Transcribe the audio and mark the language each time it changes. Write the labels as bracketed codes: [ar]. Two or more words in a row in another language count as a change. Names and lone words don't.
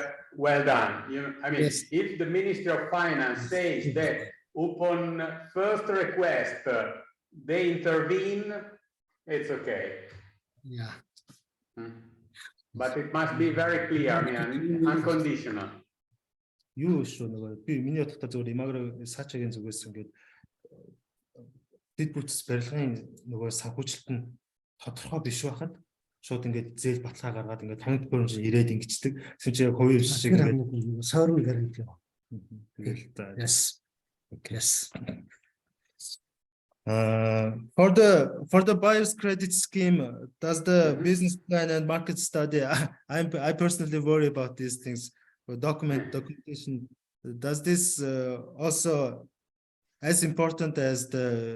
[en] well done. You know, I mean, Yes. if the Ministry of Finance says that upon first request they intervene, it's okay. Yeah. But it must be very clear, I mean, unconditional. [mn] Юу шүү нөгөө би миний бодлоо зөвхөн имагрыг саачагийн зүгээс ингээд дэд бүтц барилгын нөгөө санхүүжилт нь тодорхой биш байхад шууд ингээд зээл баталгаа гаргаад ингээд тоног төхөөрөмж ирээд ингэждэг. Тэгсэн чинь яг хувийн шиг ингээд [en] Sovereign guarantee. [mn] тэгэл та. [en] Yes. Yes. For the buyer's credit scheme, does the Mhm. business plan and market study? I personally worry about these things. For documentation, does this also as important as the?